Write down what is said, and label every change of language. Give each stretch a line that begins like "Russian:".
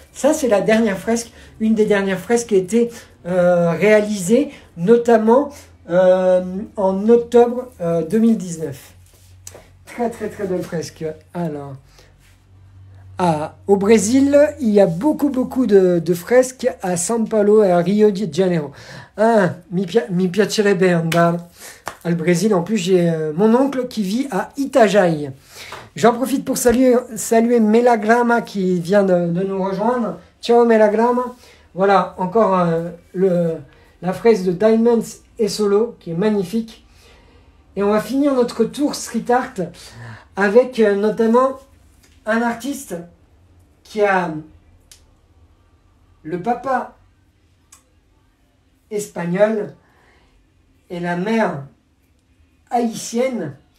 French: Ça, c'est la dernière fresque, une des dernières fresques qui a été réalisée, notamment en octobre 2019. Très belle fresque. Alors, au Brésil, il y a beaucoup de fresques à São Paulo et à Rio de Janeiro.
Italian: Mi piacerebbe andare al Brésil.
French: En plus, j'ai mon oncle qui vit à Itajaí. J'en profite pour saluer Melagrama qui vient de nous rejoindre. Ciao Melagrama. Voilà, encore la fresque de Diamonds et Solo, qui est magnifique. Et on va finir notre tour street art avec notamment un artiste qui a le papa espagnol et la mère haïtienne.